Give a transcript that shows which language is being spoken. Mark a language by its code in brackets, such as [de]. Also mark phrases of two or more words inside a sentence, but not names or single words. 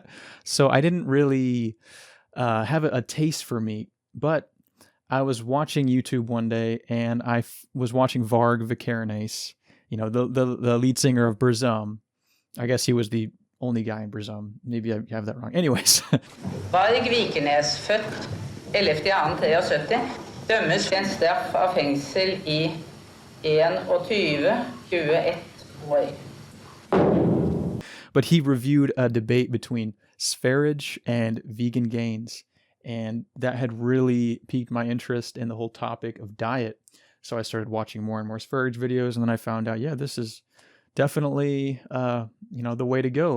[en] So I didn't really have a taste for meat. But I was watching YouTube one day and I was watching Varg Vikernes, the lead singer of Burzum. I guess he was the only guy in Burzum. Maybe I have that wrong. Anyways. [no] Varg Vikernes, født 11.2.73, dømmes til en straff av fengsel I 21 år. [en] But he reviewed a debate between Sverige and Vegan Gains, and that had really piqued my interest in the whole topic of diet. So I started watching more and more Sverige videos, and then I found out, this is definitely, the way to go.